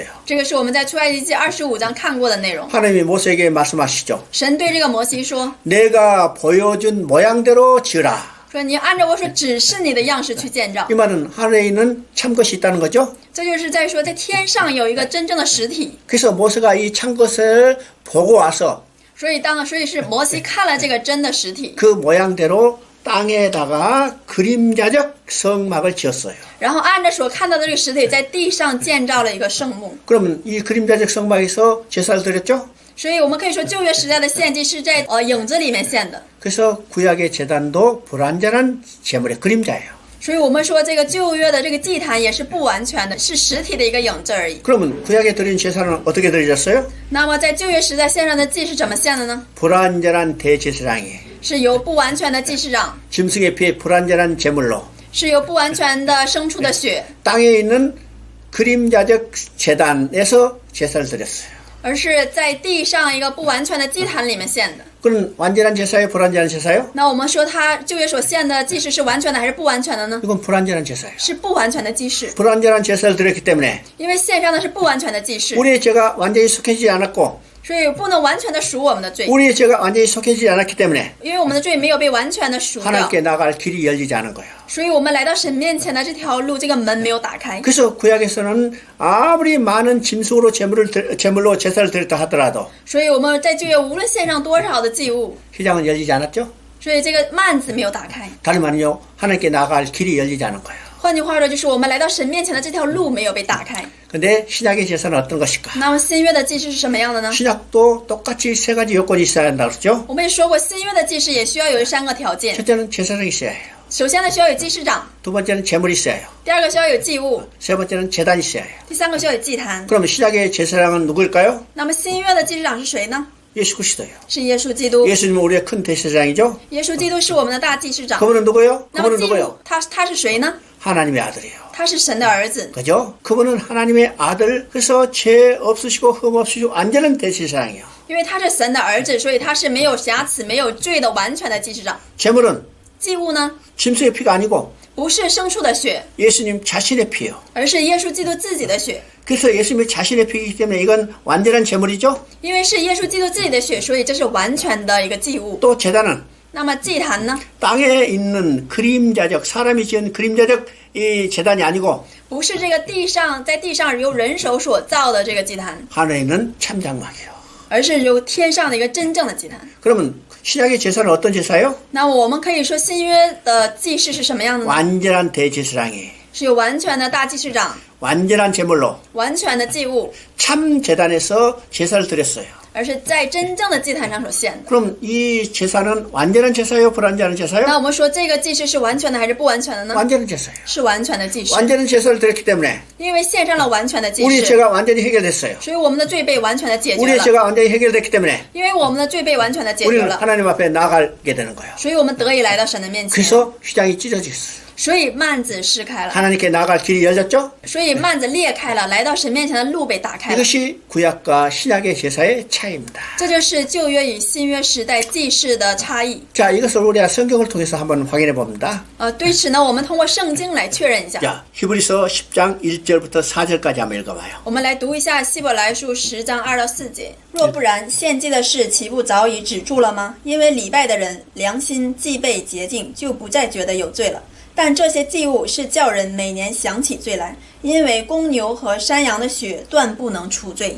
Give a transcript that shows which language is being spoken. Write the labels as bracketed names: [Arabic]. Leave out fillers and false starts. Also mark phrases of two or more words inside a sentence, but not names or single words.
[Chinese] 这个是我们在出埃及记25章看过的内容。 [Korean] 하나님이 모세에게 말씀하시죠. [Chinese] 神对这个摩西说 [Korean] 내가 보여준 모양대로 지으라. [Chinese] 说你按照我所指示你的样式去建造 [Korean] 이 。 말은 하늘에 있는 참것이 있다는 거죠. [Chinese] 这就是在说，在天上有一个真正的实体。 [Korean] 그래서 모세가 이 참것을 보고 와서 [Chinese] 所以是摩西看了这个真的实体， [Korean] 그 모양대로 땅에다가 그림자적 성막을 지었어요. [Chinese] 然后按着所看到的这个实体，在地上建造了一个圣幕。 [Korean] 그러면 이 그림자적 성막에서 제사를 드렸죠. [Chinese] 所以我们可以说，旧约时代的献祭是在影子里面献的。 [Korean] 그래서 구약의 제단도 불완전한 제물의 그림자예요. [Chinese] 所以我们说，这个旧约的这个祭坛也是不完全的，是实体的一个影子而已。 [Korean] 그러면 구약에 드린 제사는 어떻게 드려졌어요? [Chinese] 那么在旧约时代献上的祭是怎么献的呢？ [Korean] 불완전한 대제사장이 [Chinese] 是由不完全的祭司长， [Korean] 짐승의 피에 불완전한 제물로 [Chinese] 是由不完全的牲畜的血， [Korean] 땅에 있는 그림자적 제단에서 제사를 드렸어요. [Chinese] 而是在地上一个不完全的祭坛里面献的。 [Korean] 그건 완전한 제사예요? 불완전한 제사예요? [Chinese] 那我们说，他旧约所献的祭祀是完全的还是不完全的呢？ [Korean] 이건 불완전한 제사예요. [Chinese] 是不完全的祭祀， [Korean] 불완전한 제사를 드렸기 때문에 [Chinese] 因为献上的是不完全的祭祀， [Korean] 우리의 죄가 완전히 속해지지 않았고 [Chinese] 所以不能完全的赎我们的罪， [Korean] 우리의 죄가 완전히 속해지지 않았기 때문에 [Chinese] 因为我们的罪没有被完全的赎掉， [Korean] 하나님께 나갈 길이 열리지 않은 거예요. [Chinese] 所以我们来到神面前的这条路，这个门没有打开。 [Korean] 그래서 구약에서는 아무리 많은 짐승으로 제물로 제사를 드렸다 하더라도 [Chinese] 所以我们在旧约无论献上多少的祭物， [Korean] 휘장은 열리지 않았죠. [Chinese] 所以这个幔子没有打开。 [Korean] 다른 말은요, 하나님께 나갈 길이 열리지 않은 거예요. [Chinese] 换句话说，就是我们来到神面前的这条路没有被打开。 [Korean] 근데 신약의 제사는 어떤 것일까? [Chinese] 那么新约的祭司是什么样的呢？ [Korean] 신약도 똑같이 세 가지 요건이 있어야 한다고 그러죠. [Chinese] 我们也说过，新约的祭司也需要有3个条件。 [Korean] 첫째는 제사장이 있어야 해요. [Chinese] 首先呢，需要有祭司长； [Korean] 두 번째는 제물이 있어야 해요. [Chinese] 第二个需要有祭物； [Korean] 세 번째는 제단이 있어야 해요. [Chinese] 第三个需要有祭坛。 [Korean] 그럼 신약의 제사장은 누구일까요? [Chinese] 那么新约的祭司长是谁呢？ [Korean] 예수 그리스도예요. [Chinese] 是耶稣基督。 [Korean] 예수님은 우리의 큰 대제사장이죠. [Chinese] 耶稣基督是我们的大祭司长。 [Korean] 그분은 누구예요? [Chinese] 那么 [Korean] 그분은 [Chinese] 祭 [Korean] 누구예요? [Chinese] 物，他是谁呢？ [Korean] 하나님의 아들이에요. [Chinese] 他是神的儿子。 [Korean] 그죠? 그분은 하나님의 아들, 그래서 죄 없으시고 흠 없으시고 완전한 대제사장이에요. [Chinese] 因为他是神的儿子，所以他是没有瑕疵、没有罪的完全的祭司长。 [Korean] 제물은 [Chinese] 祭物呢， [Korean] 짐승의 피가 아니고 [Chinese] 不是牲畜的血， [Korean] 예수님 자신의 피예요. [Chinese] 而是耶稣基督自己的血。 [Korean] 그래서 예수님이 자신의 피이기 때문에 이건 완전한 제물이죠. [Chinese] 因为是耶稣基督自己的血，所以这是完全的一个祭物。 [Korean] 또 제단은 [Chinese] 那么祭坛呢， [Korean] 땅에 있는 그림자적 사람이 지은 그림자적 이 제단이 아니고 [Chinese] 不是这个在地上由人手所造的这个祭坛， [Korean] 하늘에 있는 참장막이에요. [Chinese] 而是由天上的一个真正的祭坛。 [Korean] 그러면 신약의 제사는 어떤 제사예요? [Chinese] 那么我们可以说新约的祭司是什么样的呢？ [Korean] 완전한 대제사장이 [Chinese] 是有完全的大祭司长， [Korean] 완전한 제물로 [Chinese] 完全的祭物， [Korean] 참 제단에서 제사를 드렸어요. [Chinese] 而是在真正的祭坛上所献的。 [Korean] 그럼 이 제사는 완전한 제사예요? 불완전한 [Chinese] 那 [Korean] 제사예요? [Chinese] 我们说这个祭司是完全的还是不完全的呢？ [Korean] 완전한 제사예요. [Chinese] 是完全的祭司， [Korean] 완전한 제사를 드렸기 때문에 [Chinese] 因为献上了完全的祭 [Korean] 우리 [Chinese] 司， [Korean] 죄가 완전히 해결됐어요. [Chinese] 所以我们的罪被完全的解决 [Korean] 우리의 [Chinese] 了。 [Korean] 죄가 완전히 해결됐기 때문에 [Chinese] 因为我们的罪被完全的解决 [Korean] 우리는 [Chinese] 了， [Korean] 하나님 앞에 나가게 되는 거예요. [Chinese] 所以我们得以来到神的面前。 [Korean] 그래서 휘장이 찢어지겠어요. [Chinese] 所以幔子撕开了， [Korean] 하나님께 나갈 길이 열렸죠? [Chinese] 所以幔子裂开了，来到神面前的路被打开了。 [Korean] 이것이 구약과 신약의 제사의 차이입니다. [Chinese] 这就是旧约与新约时代祭祀的差异。 [Korean] 자, 이것을 우리가 성경을 통해서 한번 확인해 봅니다. [Chinese] 对此呢，我们通过圣经来确认一下。 [Korean] 자, 히브리서 10장 1절부터 4절까지 한번 읽어봐요. [Chinese] 我们来读一下希伯来书10章2到4节。若不然，献祭的事岂不早已止住了吗？因为礼拜的人良心既被洁净，就不再觉得有罪了。但这些祭物是叫人每年想起罪来，因为公牛和山羊的血断不能除罪。